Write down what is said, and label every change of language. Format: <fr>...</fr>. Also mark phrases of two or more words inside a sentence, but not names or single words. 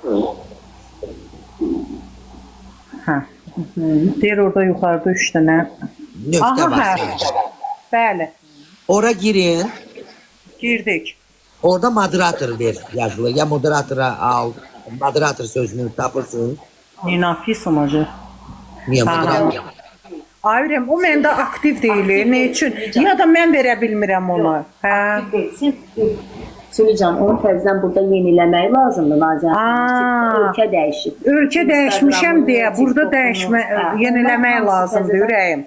<az>Hə. Deyir orada yuxarıda 3 dənə. Nöqtə Aha, var. hə. Bəli. Ora girin. Girdik. Orada moderator ver yazılır. Ya moderatora al. Moderator sözünü tapırsın.</az> <ru>Ne написано же?</ru> <az>Niye Tamam. moderator? Ayrım, o məndə aktiv deyil. Ne üçün? Ya da mən verə bilmirəm onu. Hə. Süleycan, onu təzədən burada yeniləmək lazımdır Nazən. Aa. Ölkə dəyişib. Ölkə dəyişmişəm deyə burada yeniləmək lazımdır ürəyim.</az>